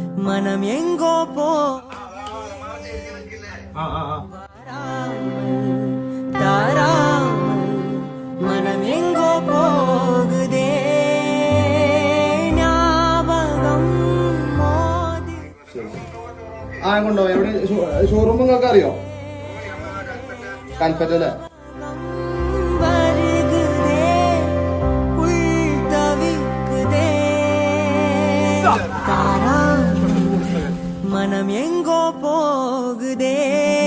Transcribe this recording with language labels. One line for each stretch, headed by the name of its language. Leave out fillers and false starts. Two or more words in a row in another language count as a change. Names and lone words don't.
Tamil: மனம் எங்கோ போ தாராமல் மனம் எங்கோ போகுதே ஞாபகம் மோதி
Malayalam: കൊണ്ടോ എവിടെ ഷോറൂം നിങ്ങൾക്ക് അറിയോ കൽപ്പറ്റല്ലേ
Tamil: வருகுதே உள் தவிக்குதே தாராமல் மனம் எங்கோ போகுதே